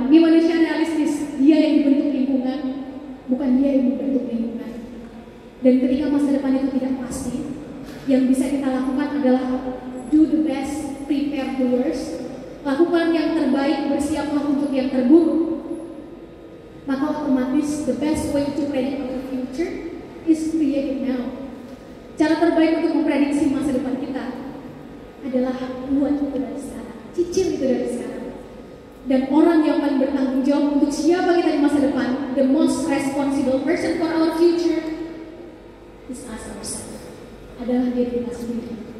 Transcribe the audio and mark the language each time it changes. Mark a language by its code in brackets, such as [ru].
[id] Ini manusia realistis, dia yang dibentuk lingkungan, bukan dia yang dibentuk lingkungan. Dan ketika masa depan itu tidak pasti, yang bisa kita lakukan adalah [en] do the best, prepare the worst, [id] lakukan yang terbaik, bersiaplah untuk yang terburuk. Maka otomatis [en] the best way to predict our future is create it now. [id] Cara terbaik untuk memprediksi masa depan kita adalah buat itu dari sekarang, cicil itu dari sekarang. Dan orang yang paling bertanggung jawab untuk siapa kita di masa depan, [en] the most responsible person for our future is us ourselves, [id] adalah diri kita sendiri.